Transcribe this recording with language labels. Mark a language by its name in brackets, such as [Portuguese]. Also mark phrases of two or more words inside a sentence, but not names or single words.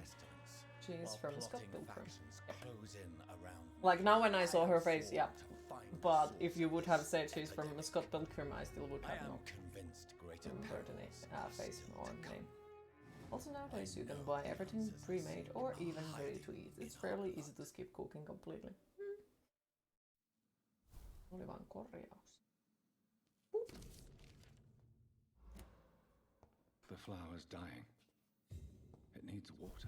[English] She is from Scott Pilgrim. Like now when I saw her face, yeah. But if you would have said she's from Scott Pilgrim, I still would have not remembered the face or name. Also nowadays you can buy everything pre-made or even ready to eat. It's fairly easy to skip cooking completely. [Finnish] Oli vaan korjaus. [English] The flower's dying. It needs water.